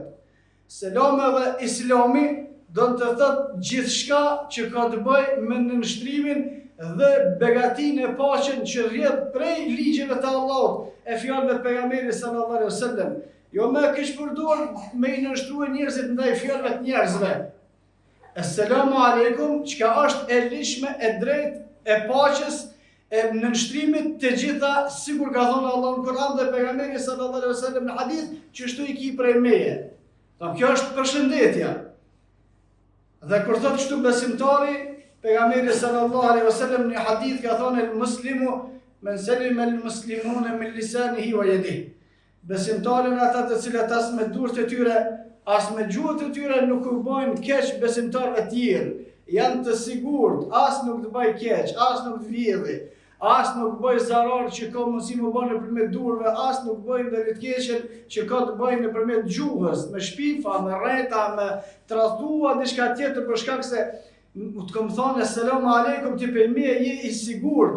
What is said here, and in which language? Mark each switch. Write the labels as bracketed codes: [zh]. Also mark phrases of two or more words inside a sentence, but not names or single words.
[sq] Selami dhe islami do të thotë gjithçka që ka të bëjë me nënshtrimin dhe begatinë e paqen që rrjedh prej ligjeve të Allahut, e fjalëve të pejgamberit [ar] صلى الله عليه وسلم. [sq] Jo me keq përdor me i nënshtruar njerëzit ndaj fjalëve të njerëzve. [ar] السلام عليكم, [sq] çka është e lishme, e drejtë, e paqes, e nënshtrimit të gjitha, sikur ka thënë Allahu në Kur'an dhe pejgamberi [ar] صلى الله عليه وسلم [sq] në hadith, që shtu i ki prej meje. Kjo është përshëndetja. Dhe kur thot kështu besimtari, pejgamberi [ar] صلى الله عليه وسلم [sq] në hadith ka thonë [ar] المسلم من سلم المسلمون من لسانه ويده. [sq] Besimtarët ata të cilët as me durët e tyre, as me gjuhët e tyre nuk u bojnë keq besimtarëve të tjerë. Janë të sigurt, as nuk të bëj keq, as nuk të vjedhi, as nuk bëj zarar që ka mundësi më bëjnë nëpërmjet durve, as nuk bëjnë dhe të keqen që ka të bëjnë nëpërmjet gjuhës, me shpifa, me rreta, me tradhtua diçka tjetër për shkak se të kam thonë [ar] السلام عليكم [sq] ti për me je i sigurt.